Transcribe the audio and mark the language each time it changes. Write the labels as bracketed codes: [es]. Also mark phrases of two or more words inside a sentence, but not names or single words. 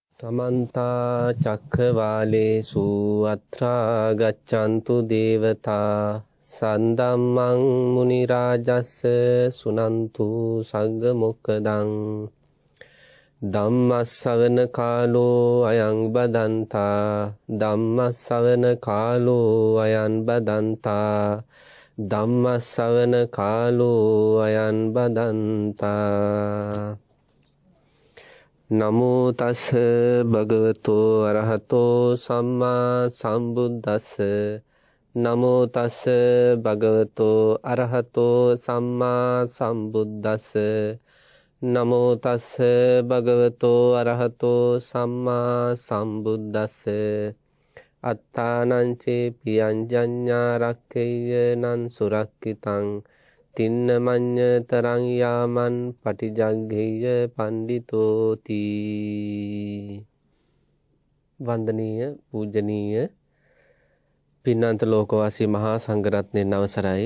[pi] समन्ता चक्रवालेषु अत्रा गच्छन्तु देवता सन्दम्मं मुनिराजस्य सुनन्तु सग्गमुक्खदं ධම්මස්සවන කාලෝ අයං බදන්තා ධම්මස්සවන කාලෝ අයං බදන්තා ධම්මස්සවන කාලෝ අයං බදන්තා නමෝ තස් භගවතෝ අරහතෝ සම්මා සම්බුද්දස්ස නමෝ තස් භගවතෝ අරහතෝ සම්මා සම්බුද්දස්ස නමෝ තස් භගවතෝ අරහතෝ සම්මා සම්බුද්දස්ස අත්තානං චේ පියංජඤ්ඤා රක්ඛේය නං සුරක්ඛිතං තින්න මඤ්ඤ තරං යාමන් පටිජග්ගේය පණ්ඩිතෝති. [si] වන්දනීය පූජනීය පින්නන්ත ලෝකවාසී මහා සංඝරත්නයන් අවසරයි.